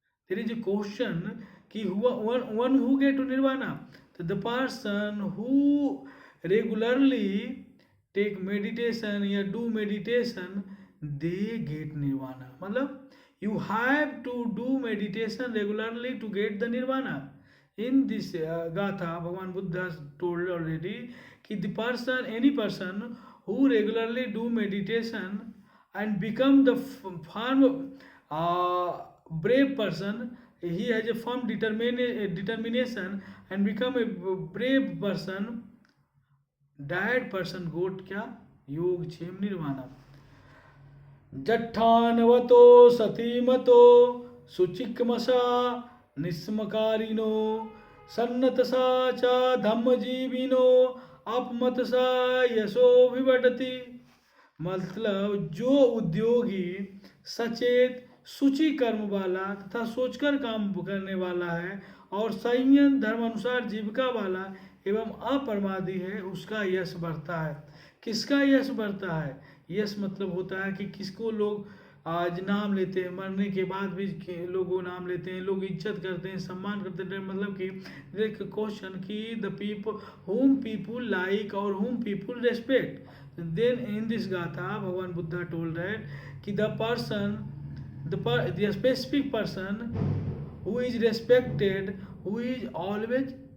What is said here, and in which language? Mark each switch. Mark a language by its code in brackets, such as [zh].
[en] There is a question कि one who get nirvana? तो the person who regularly take meditation या do meditation, they get nirvana. मतलब you have to do meditation regularly to get the nirvana. In this gatha, Bhagavan Buddha has told already कि any person who regularly do meditation and become the firm brave person, he has a firm determination and become a brave person, that person got क्या? [pi] योग क्षेम निर्वाणा। जट्ठानवतो सतीमतो सुचिकमसा निस्मकारिनो सन्नतसा च धम्मजीविनो अपमतसा यशो विवटति। [hi] मतलब जो उद्योगी सचेत सूची कर्म वाला तथा सोचकर काम करने वाला है और संयम धर्मानुसार जीविका वाला एवं अप्रमादी है, उसका यश बढ़ता है। किसका यश बढ़ता है? यश मतलब होता है कि किसको लोग आज नाम लेते हैं, मरने के बाद भी लोग नाम लेते हैं, लोग इज्जत करते हैं, सम्मान करते हैं। मतलब कि एक क्वेश्चन कि [en] The people whom people like और whom people respect. Then in this गाथा भगवान Buddha told that कि the person, the specific person who is respected, who is always